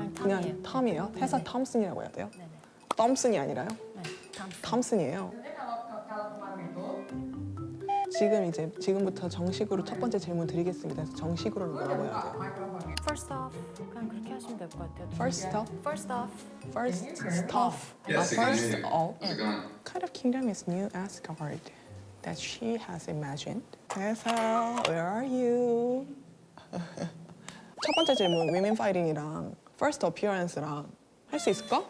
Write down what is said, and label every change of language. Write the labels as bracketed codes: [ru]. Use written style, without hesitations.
[ko] 그냥 톰이에요. 테사 톰슨이라고 해야 돼요? 톰슨이 아니라요? 탐슨이에요. 지금부터 정식으로 첫 번째 질문 드리겠습니다. 그래서 정식으로 물어봐야 돼요. [en] First off, [ko] 그냥 그렇게 하시면 될 것 같아요. [en] First off, First off. first stuff. First off, what kind of kingdom is New Asgard that she has imagined? Tessa, where are you? [ko] 첫 번째 질문, [en] women fighting [ko] 이랑 [en] first appearance [ko] 랑 할 수 있을까?